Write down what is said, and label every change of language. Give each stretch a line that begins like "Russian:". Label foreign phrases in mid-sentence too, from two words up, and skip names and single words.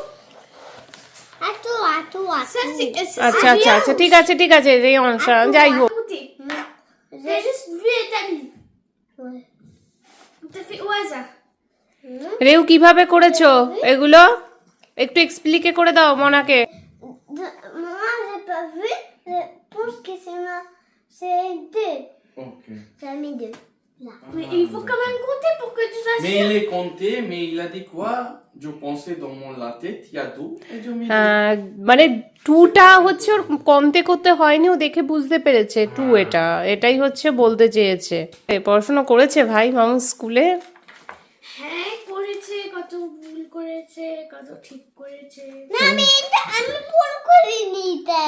Bangla: আচ্ছা আচ্ছা আচ্ছা, ঠিক আছে ঠিক আছে রে অনসা, যাই হোক। রেউ কিভাবে করেছো এগুলো একটু এক্সপ্লিকে করে দাও মনাকে।
French: Maman, j'ai pas vu. Je pense que c'est deux. Ok. J'ai mis deux. Là. Mais il faut quand même compter pour que tu sois Mais sûr. il est compté, mais il a dit quoi? Je pensais dans la tête, il y a deux. Et je mets
Bangla: মানে টুটা হচ্ছে ওর কমতে করতে হয়নি, ও দেখে বুঝতে পেরেছে টু এটাই হচ্ছে বলতে চেয়েছে। পড়াশোনা করেছে ভাই মামু স্কুলে? হ্যাঁ করেছে, কত ভুল করেছে, কত ঠিক করেছে। না আমি ভুল করিনি তা।